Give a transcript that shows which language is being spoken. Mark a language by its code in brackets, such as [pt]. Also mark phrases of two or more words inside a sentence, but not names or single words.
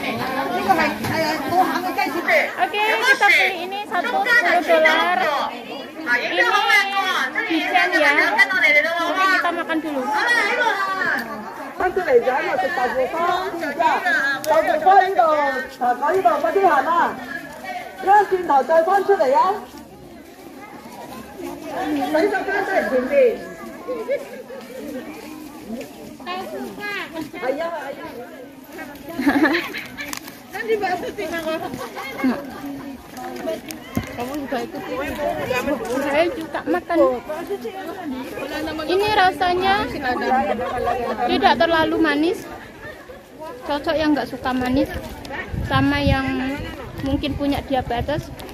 [id] Oke, kita beli ini $10. Bijian ya. Oke, kita makan dulu. [yue] 翻出嚟就喺度食豆腐花，豆腐花呢度，茶果呢度快啲行啊！一轉頭再翻出嚟啊！洗手間都係前邊。係啊係啊。 [id] Nanti bahasa Cina kok. Kamu juga ikut Saya juga makan. Ini rasanya tidak terlalu manis, cocok yang nggak suka manis sama yang mungkin punya diabetes.